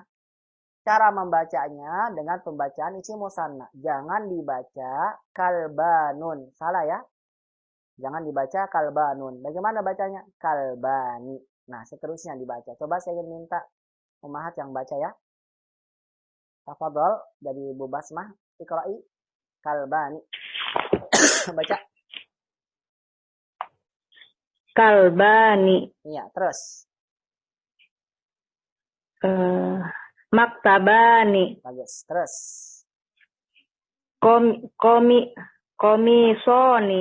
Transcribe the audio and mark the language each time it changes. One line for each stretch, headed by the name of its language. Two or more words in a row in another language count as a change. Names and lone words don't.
Indonesian: Cara membacanya dengan pembacaan isim musanna. Jangan dibaca kalbanun. Salah ya. Jangan dibaca kalbanun. Bagaimana bacanya? Kalbani. Nah, seterusnya dibaca. Coba saya ingin minta umahat yang baca ya. Tafadhol dari Ibu Basmah.
Arabic: Iqra'i kalbani. Baca.
Indonesian: Kalbani. Iya, terus. Maktabani. Bagus. Terus. Komisoni.